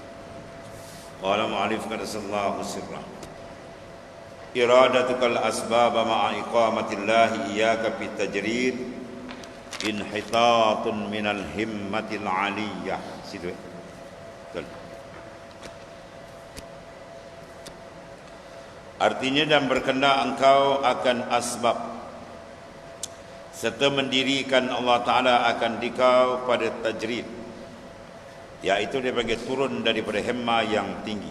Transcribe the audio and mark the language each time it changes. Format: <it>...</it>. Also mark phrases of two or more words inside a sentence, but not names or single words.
<ar>قال المؤلف قدس الله سره. إرادتك الأسباب مع إقامة الله إياك في التجريد انحطاط من الهمة العالية.</ar> <ms>Situ. Betul. Artinya, dan berkehendak engkau akan asbab serta mendirikan Allah Ta'ala akan dikau pada tajrid, iaitu dia panggil turun daripada himma yang tinggi.</ms>